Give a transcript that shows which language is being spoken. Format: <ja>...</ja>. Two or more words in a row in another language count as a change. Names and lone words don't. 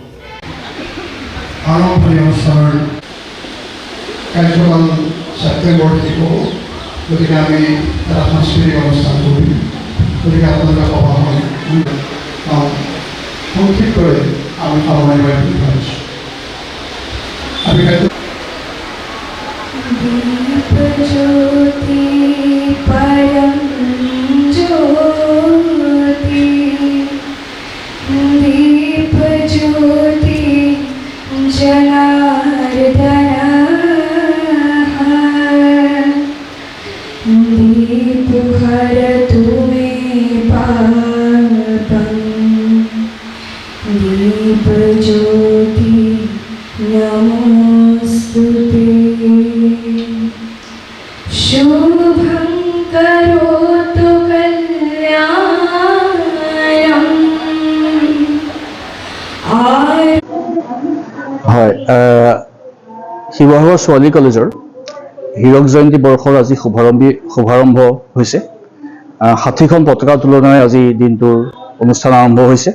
<as>আৰম্ভণি অনুষ্ঠানৰ কাৰ্যকাল ছেপ্টেম্বৰ শেষ হ'ব, গতিকে আমি এটা সাংস্কৃতিক অনুষ্ঠান কৰিম। গতিকে আপোনালোকে সভাখন সংক্ষিপ্তৰে আমি সামৰণি মাৰিম বুলি ভাবিছোঁ। আমি</as> <sa>ज्योति परम ज्योति दीप ज्योति जनार्दन दीप हरतु मे पापं दीप ज्योति नमोस्तुते शुभं करोतु कल्याणं</sa> <as>হয়, শিৱসাগৰ ছোৱালী কলেজৰ হীৰক জয়ন্তী বৰ্ষৰ আজি শুভাৰম্ভ হৈছে। ৬০খন পতাকা উত্তোলনেৰে আজি দিনটোৰ অনুষ্ঠান আৰম্ভ হৈছে।</as>